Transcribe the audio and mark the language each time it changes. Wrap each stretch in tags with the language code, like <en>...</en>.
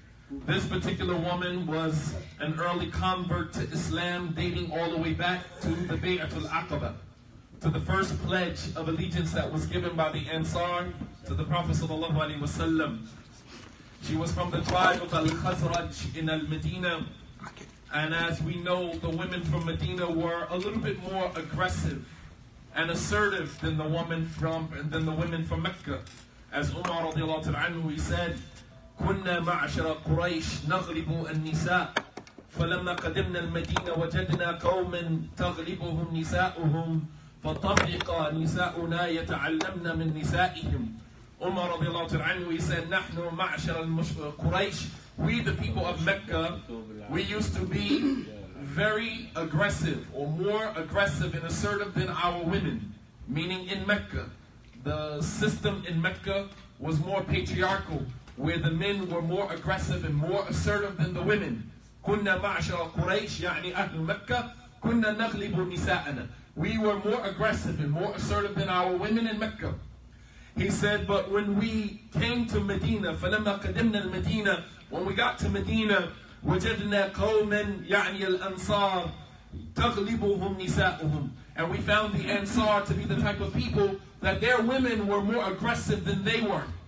<en>This particular woman was an early convert to Islam, dating all the way back to the Bay'atul Aqaba, to the first pledge of allegiance that was given by the Ansar to the Prophet ﷺ. She was from the tribe of Al-Khazraj in Al-Medina, and as we know, the women from Medina were a little bit more aggressive and assertive than the women from Mecca. As Umar radiallahu anhu, he said,</en> <ar>كنا معشر قريش نغلب النساء فلما قدمنا المدينة وجدنا قوما تغلبهم نساؤهم فطفق نساؤنا يتعلمن من نسائهم.</ar> <en>Umar radiallahu anhu, he said,</en> <ar>نحن معشر قريش,</ar> <en>we the people of Mecca, we used to be very aggressive, or more aggressive and assertive than our women. Meaning in Mecca, the system in Mecca was more patriarchal, where the men were more aggressive and more assertive than the women.</en> <ar>كنا معشر قريش يعني أهل مكة كنا نغلب نساءنا.</ar> <en>We were more aggressive and more assertive than our women in Mecca. He said, but when we came to Medina,</en> <ar>فلما قدمنا المدينة,</ar> <en>when we got to Medina,</en> <ar>وجدنا قوما يعني الأنصار تغلبهم نساؤهم,</ar> <en>and we found the Ansar to be the type of people that their women were more aggressive than they were.</en>